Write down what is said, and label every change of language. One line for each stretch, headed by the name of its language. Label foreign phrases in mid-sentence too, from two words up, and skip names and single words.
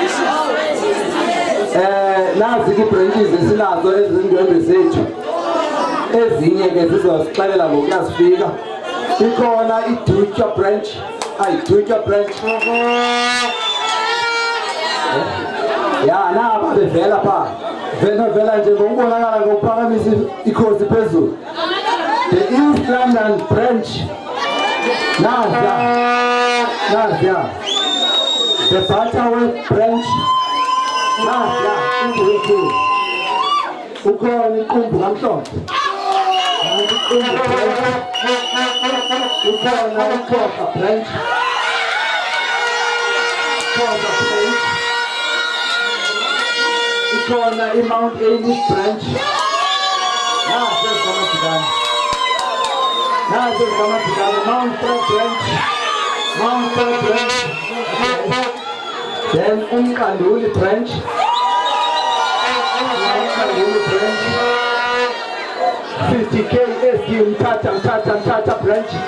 Xhosa: nazi i-branches esinazo ezindwendwe zethu ezinye ke zizosixelela ngokuyazifika ikhona iDutya branch naba bevela pha vela nje ngokubonakala ngokuphakamisa ikhosi phezulu the East London branch naziya the Butterworth branch ukhona iqumbu kamhlophe ukhona iXhosa branch ikhona iMount Ellis branch nazo Mount Fred branch then uMkanduli branch 50K SD Mthatha branch